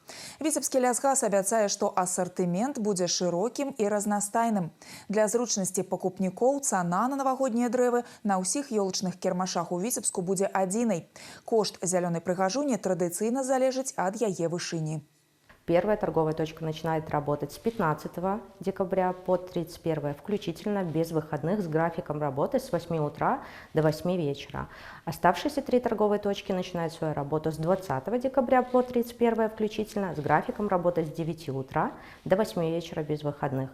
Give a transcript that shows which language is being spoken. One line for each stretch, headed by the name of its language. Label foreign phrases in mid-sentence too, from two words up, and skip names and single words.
Belarusian: Віцебскі лясгас абяцае, што асартымент будзе шырокім і разнастайным. Для зручнасці пакупнікоў цана на навагоднія дрэвы на ўсіх ёлачных кірмашах у Віцебску будзе адзінай. Кошт зялёнай прыгажуні традыцыйна залежыць ад яе вышыні.
Russian: Первая торговая точка начинает работать с 15 декабря по 31 включительно, без выходных, с графиком работы с 8 утра до 8 вечера. Оставшиеся 3 торговые точки начинают свою работу с 20 декабря по 31 включительно, с графиком работы с 9 утра до 8 вечера без выходных.